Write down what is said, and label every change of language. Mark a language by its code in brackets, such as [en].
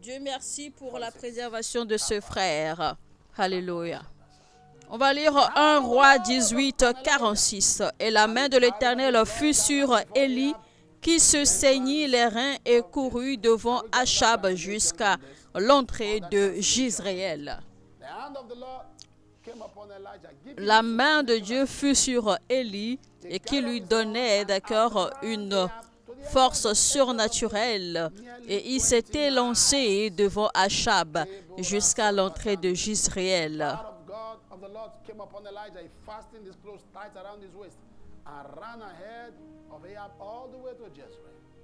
[fr] Dieu merci pour la préservation de ce frère. Alléluia. On va lire 1 Roi 18, 46. Et la main de l'Éternel fut sur Élie, qui se saignit les reins et courut devant Achab jusqu'à l'entrée de Jizréel. [en] The hand of the Lord came upon Elijah. [fr] La main de Dieu fut sur Élie et qui lui donnait, d'accord, une force surnaturelle. Et il s'était lancé devant Achab jusqu'à l'entrée de Jizréel. [en] Of the Lord came upon Elijah. He fastened his clothes tight around his waist and ran ahead of Ahab all the way to Jezreel.